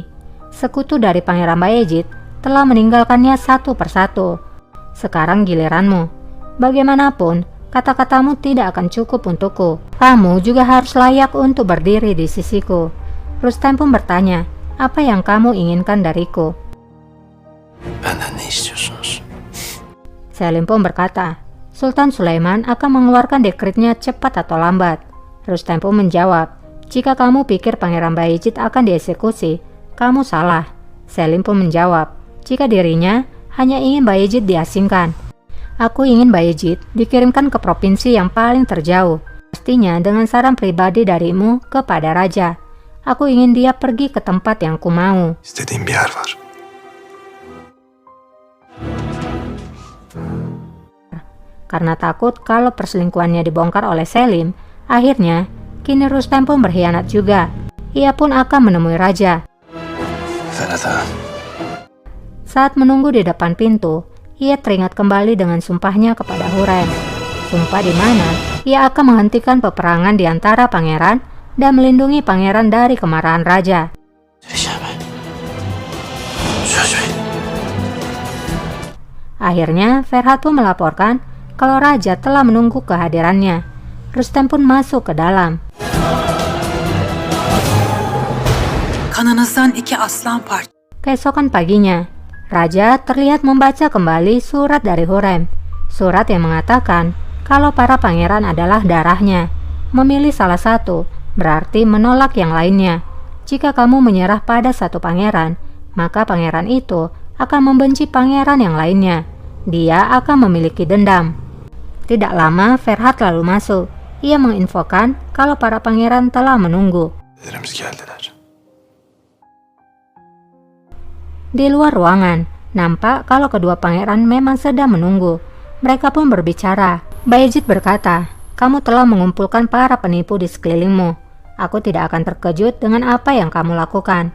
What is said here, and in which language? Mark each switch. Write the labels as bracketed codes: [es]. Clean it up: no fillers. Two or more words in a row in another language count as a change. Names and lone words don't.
[id] Sekutu dari Pangeran Bayezid telah meninggalkannya satu persatu. Sekarang giliranmu. Bagaimanapun, kata-katamu tidak akan cukup untukku. Kamu juga harus layak untuk berdiri di sisiku. Rustem pun bertanya, apa yang kamu inginkan dariku? [tr] Benden ne istiyorsunuz? [id] Selim pun berkata, Sultan Sulaiman akan mengeluarkan dekretnya cepat atau lambat. Rustem pun menjawab, jika kamu pikir Pangeran Bayezid akan dieksekusi, kamu salah. Selim pun menjawab, jika dirinya hanya ingin Bayezid diasingkan. Aku ingin Bayezid dikirimkan ke provinsi yang paling terjauh, pastinya dengan saran pribadi darimu kepada raja. Aku ingin dia pergi ke tempat yang ku mau. [tr] İstediğim bir yer var. [id] Karena takut kalau perselingkuhannya dibongkar oleh Selim, akhirnya kini Rustem pun berkhianat juga. Ia pun akan menemui raja. [tr] Ferhat'a. [id] Saat menunggu di depan pintu, ia teringat kembali dengan sumpahnya kepada Hurrem. Sumpah di mana ia akan menghentikan peperangan di antara pangeran dan melindungi pangeran dari kemarahan raja. Akhirnya Ferhat pun melaporkan kalau raja telah menunggu kehadirannya. Rustem pun masuk ke dalam. [tr] Kanınızdan 2 aslan parçası. [id] Keesokan paginya, raja terlihat membaca kembali surat dari Hurrem. Surat yang mengatakan kalau para pangeran adalah darahnya. Memilih salah satu berarti menolak yang lainnya. Jika kamu menyerah pada satu pangeran, maka pangeran itu akan membenci pangeran yang lainnya. Dia akan memiliki dendam. Tidak lama Ferhat lalu masuk. Ia menginfokan kalau para pangeran telah menunggu. [tr] Ellerimiz geldiler. [id] Di luar ruangan, nampak kalau kedua pangeran memang sedang menunggu. Mereka pun berbicara. Bayezid berkata, kamu telah mengumpulkan para penipu di sekelilingmu. Aku tidak akan terkejut dengan apa yang kamu lakukan.